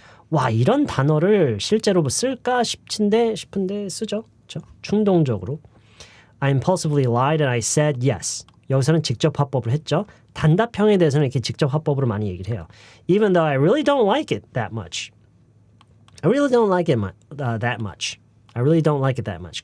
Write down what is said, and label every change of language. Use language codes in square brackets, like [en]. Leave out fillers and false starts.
[ko] 와, 이런 단어를 실제로 쓸까 싶은데 쓰죠. 그렇죠? 충동적으로. [en] I impulsively lied and I said yes. [ko] 여기서는 직접 화법을 했죠. 단답형에 대해서는 이렇게 직접 화법으로 많이 얘기를 해요. [en] Even though I really don't like it that much. I really don't like it that much. I really don't like it that much.